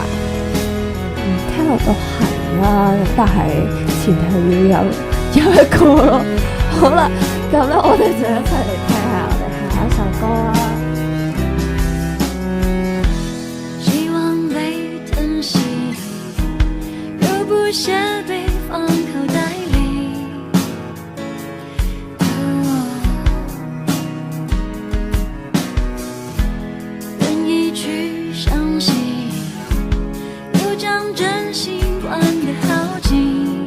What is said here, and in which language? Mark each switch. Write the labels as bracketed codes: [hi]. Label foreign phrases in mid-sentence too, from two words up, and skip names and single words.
[yue] 聽落都係啦，但係前提要有一個咯。好啦，咁咧我哋就一齊嚟聽下我哋下一首歌啦。希望被疼惜，若不屑被放口袋里。愿意去相信，又将真心灌得好尽。